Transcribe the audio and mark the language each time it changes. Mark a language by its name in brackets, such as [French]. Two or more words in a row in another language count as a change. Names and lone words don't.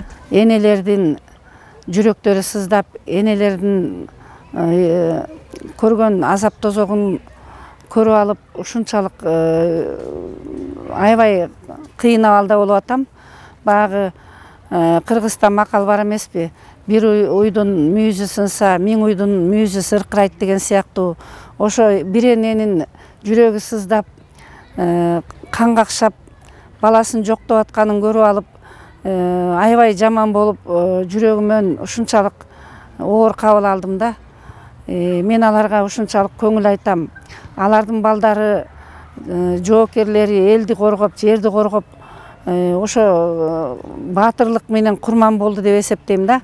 [Kyrgyz] Энелердин жүрөктөрү сыздап, энелердин көргөн азап тозогун көрүп алып, ушунчалык аябай кыйын абалда болуп атам. Багы Кыргызста макал бар эмеспи? Бир уйдун мүйүзү сынса, миң уйдун мүйүзү сыркырайт деген сыяктуу. Ошо бир эненин жүрөгү сыздап, кан какшап, баласын жоктоп атканын көрүп алып, аябай жаман болуп, жүрөгүмөн ушунчалык оор кабыл алдым да. Мен аларга ушунчалык көңүл айтам. Алардын балдары, жоокерлери элди коргоп, жерди коргоп, ошо баатырлык менен курман болду деп эсептейм да.